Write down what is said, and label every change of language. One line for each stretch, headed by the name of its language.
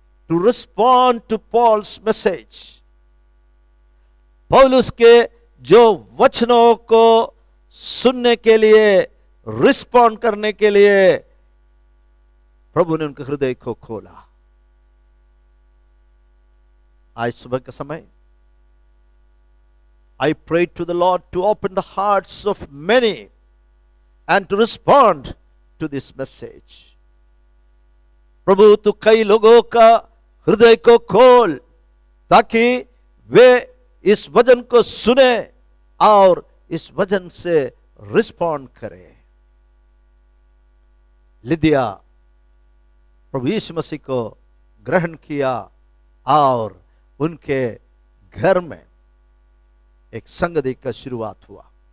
English: To respond to Paul's message.
Hindi: पौलुस के जो वचनों को सुनने के लिए, रिस्पॉन्ड करने के लिए प्रभु ने उनके हृदय को खोला। आज सुबह के समय
English: I prayed to the Lord to open the hearts of many and to respond to this message.
Hindi: प्रभु तू कई लोगों का हृदय को खोल ताकि वे इस वचन को सुने और इस वचन से रिस्पॉन्ड करें। लिदिया प्रभु यीशु मसीह को ग्रहण किया और उनके घर में एक संगति का शुरुआत हुआ।